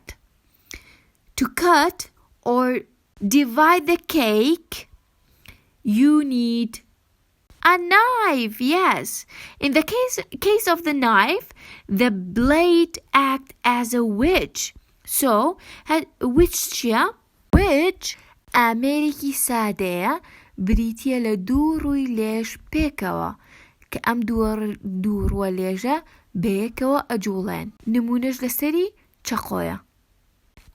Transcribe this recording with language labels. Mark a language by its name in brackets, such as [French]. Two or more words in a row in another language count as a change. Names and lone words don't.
[English] To cut or divide the cake, you need a knife. Yes. In the case of the knife, the blade acts as a wedge. So, wedge [Central Kurdish] ئامێرێکی سادەیە بریتیە لە دوو ڕووی لێش پێکەوە کە ئەم دوو ڕووە لێژە بەیەکەوە ئەجوڵێن. نمونەش لەسەری چەقۆیە.